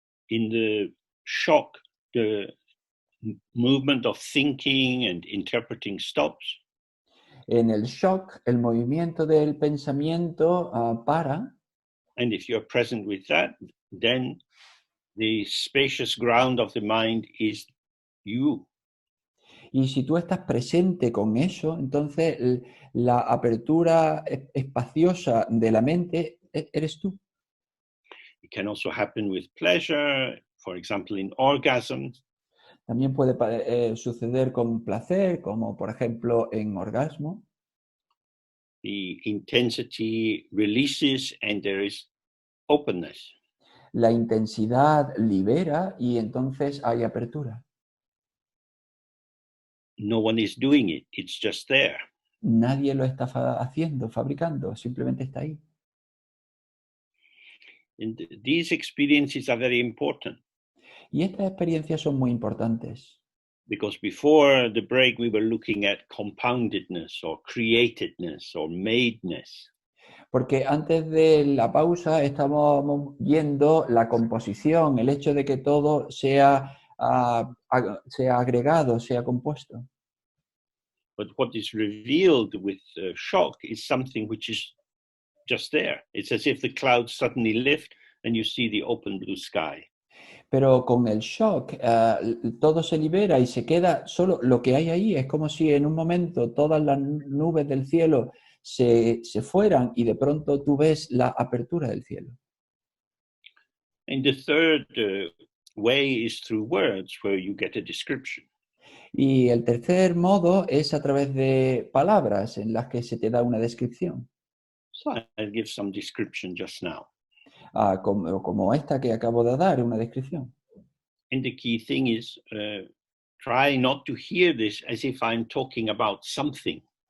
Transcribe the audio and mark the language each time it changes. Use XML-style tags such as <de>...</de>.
<en>In the shock, the movement of thinking and interpreting stops.</en> <es>En el shock, el movimiento del pensamiento para.</es> <en>And if you're present with that, then the spacious ground of the mind is you.</en> <es>Y si tú estás presente con eso, entonces la apertura espaciosa de la mente eres tú.</es> <en>It can also happen with pleasure, for example, in orgasm.</en> <es>También puede suceder con placer, como por ejemplo en orgasmo.</es> <en>The intensity releases and there is openness.</en> <es>La intensidad libera y entonces hay apertura.</es> <en>No one is doing it, it's just there.</en> <es>Nadie lo está haciendo, fabricando, simplemente está ahí.</es> <en>And these experiences are very important.</en> <es>Y estas experiencias son muy importantes.</es> <en>Because before the break, we were looking at compoundedness or createdness or madeness.</en> <es>Porque antes de la pausa estábamos viendo la composición, el hecho de que todo sea agregado, sea compuesto.</es> <en>But what is revealed with shock is something which is just there. It's as if the clouds suddenly lift and you see the open blue sky.</en> <es>Pero con el shock todo se libera y se queda solo lo que hay ahí. Es como si en un momento todas las nubes del cielo se fueran y de pronto tú ves la apertura del cielo.</es> <en>And the third way is through words, where you get a description.</en> <es>Y el tercer modo es a través de palabras en las que se te da una descripción.</es> <en>So I'll give some description just now.</en> <es>Como esta que acabo de dar, una descripción.</es> <en>And the key thing is try not to hear this as if I'm talking about something.</en>